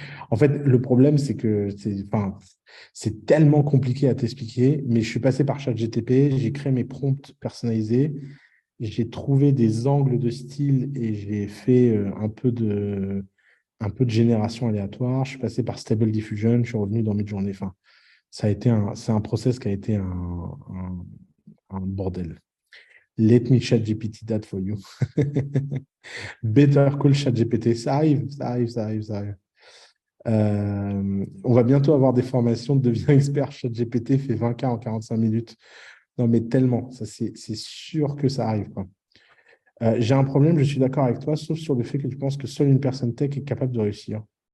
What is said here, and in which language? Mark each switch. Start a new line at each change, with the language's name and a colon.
French: En fait, le problème, c'est que c'est tellement compliqué à t'expliquer, mais je suis passé par ChatGPT, j'ai créé mes prompts personnalisés, j'ai trouvé des angles de style et j'ai fait un peu de génération aléatoire. Je suis passé par Stable Diffusion, je suis revenu dans Midjourney. Enfin, c'est un process qui a été un bordel.
English: Let me ChatGPT that for you. Better Call ChatGPT,
French: ça arrive, ça arrive, ça arrive, ça arrive. On va bientôt avoir des formations, deviens expert ChatGPT, fait 20K en 45 minutes. Non, mais tellement, ça c'est sûr que ça arrive, quoi. J'ai un problème, je suis d'accord avec toi, sauf sur le fait que tu penses que seule une personne tech est capable de réussir.